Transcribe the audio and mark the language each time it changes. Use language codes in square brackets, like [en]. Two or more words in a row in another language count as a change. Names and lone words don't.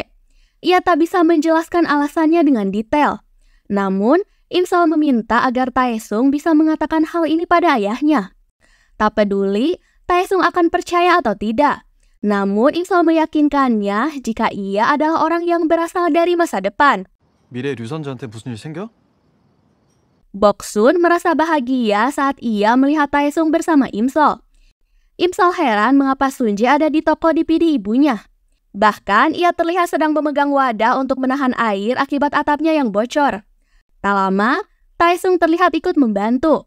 [id] Ia tak bisa menjelaskan alasannya dengan detail. Namun, Im Sol meminta agar Taesung bisa mengatakan hal ini pada ayahnya. Tak peduli Taesung akan percaya atau tidak. Namun Im Sol meyakinkannya jika ia adalah orang yang berasal dari masa depan. [ko] 미래 류선재한테 무슨 일 생겨? [id] Boksun merasa bahagia saat ia melihat Taesung bersama Im Sol. Im Sol heran mengapa Sunjae ada di toko DVD ibunya. Bahkan ia terlihat sedang memegang wadah untuk menahan air akibat atapnya yang bocor. Tak lama, Taesung terlihat ikut membantu.